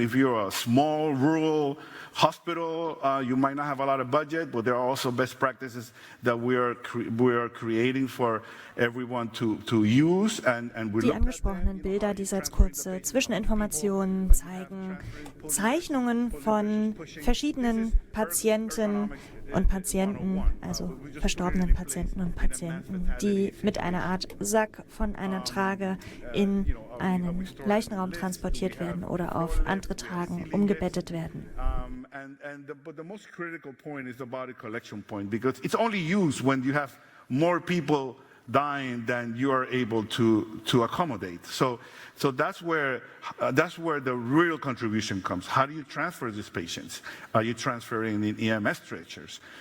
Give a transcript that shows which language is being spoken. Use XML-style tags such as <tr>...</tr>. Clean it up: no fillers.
<en>If you're a small rural hospital, you might not have a lot of budget, but there are also best practices that we are creating for everyone to use. And</en> <de>die angesprochenen Bilder, die als kurze Zwischeninformationen zeigen, Zeichnungen von verschiedenen Patienten und Patienten, also verstorbenen Patienten und Patienten, die mit einer Art Sack von einer Trage in einen Leichenraum transportiert werden oder auf andere Tragen umgebettet werden.</de> <en>But the most critical point is the body collection point, because it's only used when you have more people dying than you are able to accommodate. So that's where the real contribution comes. How do you transfer these patients? Are you transferring in EMS stretchers?</en>